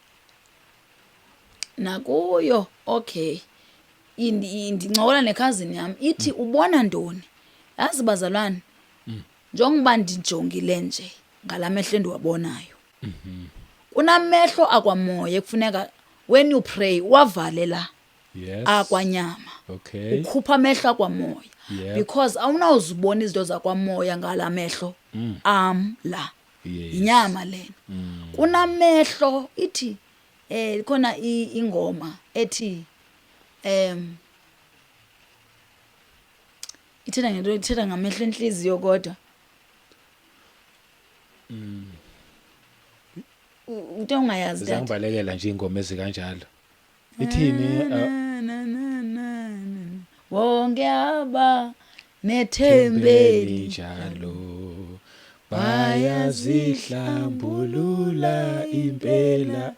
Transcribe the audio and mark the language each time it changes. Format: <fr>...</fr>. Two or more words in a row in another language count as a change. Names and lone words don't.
<xh>Nakuyo okay. Indincokola nekhazini yam ithi ubona ntoni? Yazi bazalwane. Njengoba ndijongile nje ngalamehlo endiwabonayo. Kunamehlo akwamoya kufuneka</xh> <en>when you pray</en> <xh>wavalela</xh> <en>Yes.</en> <xh>akwanyama.</xh> <en>Okay.</en> <xh>Ukhupha amehlo akwamoya.</xh> <en>Yeah.</en> <xh>Because awunawuzibona izinto zakwamoya ngalamehlo la.</xh> <en>Yes.</en> <xh>Inyama lena. Kunamehlo ithi khona ingoma ethi ithetha ngamehlo enhliziyo kodwa ute ungayazi that</xh> <zu>Zangibalekela nje ingoma ezikanjalo.</zu> <xh>Ithini?</xh> <zu>wonke aba nethembeli njalo bayazihlambulula impela.</zu>